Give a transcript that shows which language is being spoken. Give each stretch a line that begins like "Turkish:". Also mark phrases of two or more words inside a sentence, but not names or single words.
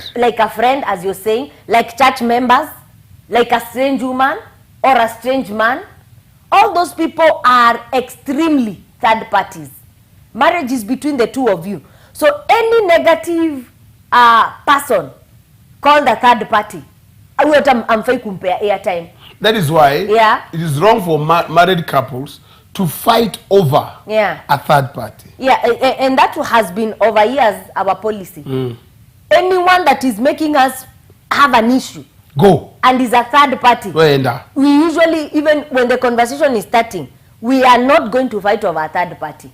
English: like a friend, as you're saying, like church members, like a strange woman or a strange man. All those people are extremely third parties. Marriage is between the two of you. So any negative person called a third party,
Swahili: amfai kumpea airtime.
English: That is why it is wrong for married couples to fight over a third party. And that has been over years our policy. Anyone that is making us have an issue and is a third party, we usually, even when the conversation is starting, we are not going to fight over a third party.